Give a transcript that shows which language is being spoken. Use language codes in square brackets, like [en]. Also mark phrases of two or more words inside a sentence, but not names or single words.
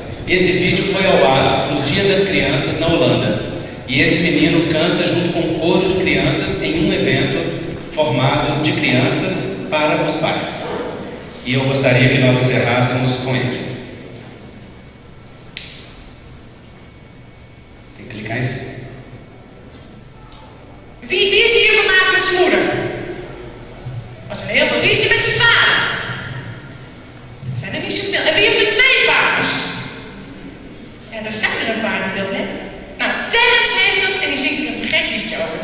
[pt] Esse vídeo foi ao ar no Dia das Crianças na Holanda, e esse menino canta junto com um coro de crianças em um evento formado de crianças para os pais. E eu gostaria que nós encerrássemos com ele. Tem que clicar em cima. [nl] Wie is hier vandaag met zijn moeder? Er zijn heel veel. Wie is hier met zijn vader? Er zijn er niet zoveel. En wie heeft er 2 vaders? Ja, er zijn er een paar die dat hebben. Nou, Terrence heeft dat en die zingt er een te gek liedje over.